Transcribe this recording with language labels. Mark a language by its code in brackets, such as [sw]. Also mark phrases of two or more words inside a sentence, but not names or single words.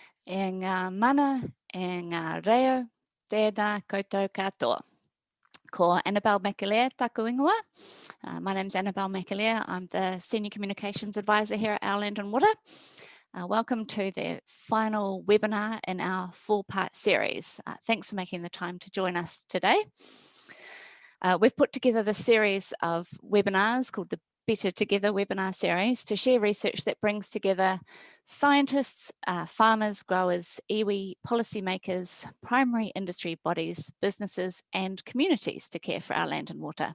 [mi] e ngā mana, e ngā reo, tēnā koutou katoa. Ko Annabelle taku ingoa. [en] My name's Annabelle Macalear. I'm the Senior Communications Advisor here at Our Land and Water. Welcome to the final webinar in our 4-part series. Thanks for making the time to join us today. We've put together the series of webinars called the Better Together webinar series to share research that brings together scientists, farmers, growers, iwi, policymakers, primary industry bodies, businesses and communities to care for our land and water.